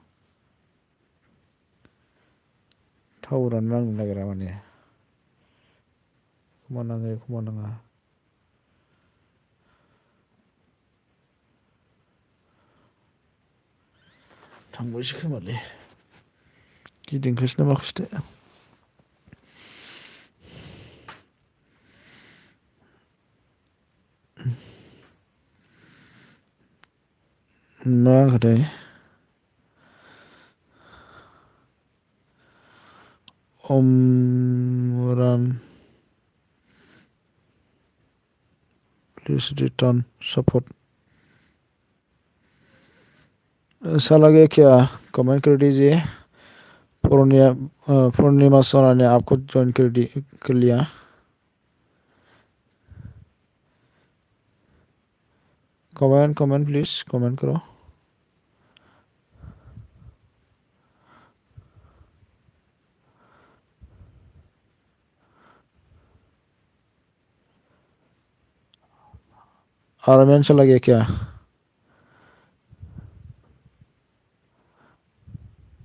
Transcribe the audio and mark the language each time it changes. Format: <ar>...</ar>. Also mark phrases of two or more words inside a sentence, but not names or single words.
<brx>टावारानो नांनो नागिरा माने एखमबा नाङो एखमबा नाङा थांबायसो खोमालै गिदिंखोसै ना माखोसै मा होनखोथाय Omran</brx> <en>please return support</en> <hi>साला गया क्या कमेंट कर दीजिए पूर्णिमा सोना ने आपको ज्वाइन कर लिया</hi> <en>comment please comment</en> <hi>करो आर्यन चला गया क्या</hi>